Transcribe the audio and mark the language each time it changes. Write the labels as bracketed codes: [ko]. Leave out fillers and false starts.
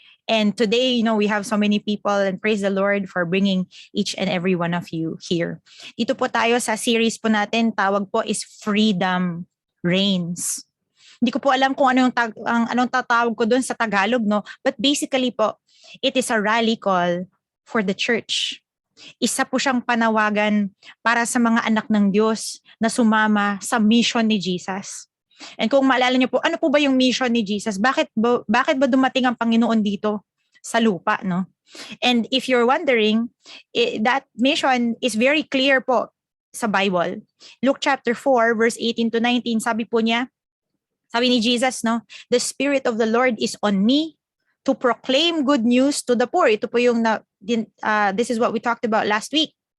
[en] And today, we have so many people, and praise the Lord for bringing each and every one of you here. [tl] Dito po tayo sa series po natin, tawag po is Freedom Reigns. Hindi ko po alam kung anong tatawag ko doon sa Tagalog, no? [en] But basically po, it is a rally call for the church. [tl] Isa po siyang panawagan para sa mga anak ng Diyos na sumama sa mission ni Jesus. And kung maalala niyo po, ano po ba yung mission ni Jesus? Bakit ba dumating ang Panginoon dito sa lupa, no? [en] And if you're wondering, that mission is very clear [tl] po sa [en] Bible. Luke chapter 4 verse 18 to 19, [tl] sabi ni Jesus, [en] no? The Spirit of the Lord is on me to proclaim good news to the poor. [tl] Ito po yung [en] this is what we talked about last week.